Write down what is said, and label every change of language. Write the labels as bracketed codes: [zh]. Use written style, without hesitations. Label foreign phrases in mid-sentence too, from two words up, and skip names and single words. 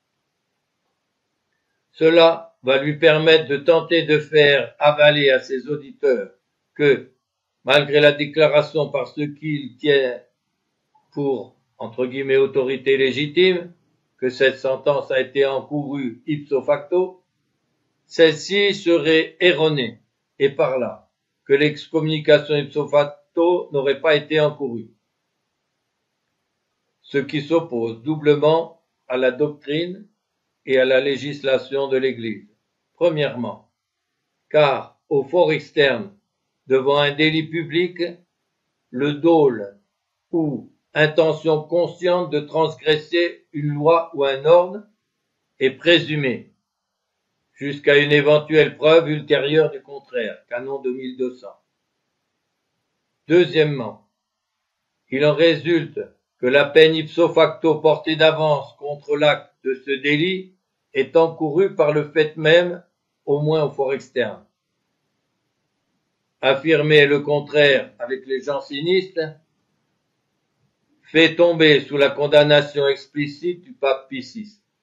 [fr] Cela va lui permettre de tenter de faire avaler à ses auditeurs que, malgré la déclaration par ceux qu'il tient pour, entre guillemets, autorité légitime, que cette sentence a été encourue [la] ipso facto, [fr] celle-ci serait erronée, et par là, que l'excommunication [la] ipso facto [fr] n'aurait pas été encourue. ce qui s'oppose doublement à la doctrine et à la législation de l'Église. Premièrement, car au fort externe, devant un délit public, le dol ou intention consciente de transgresser une loi ou un ordre est présumé, jusqu'à une éventuelle preuve ultérieure du contraire, canon 2200. Deuxièmement, il en résulte que la peine [la] ipso facto [fr] portée d'avance contre l'acte de ce délit est encourue par le fait même, au moins au fort externe. Affirmer le contraire avec les jansénistes fait tomber sous la condamnation explicite du pape Pie VI.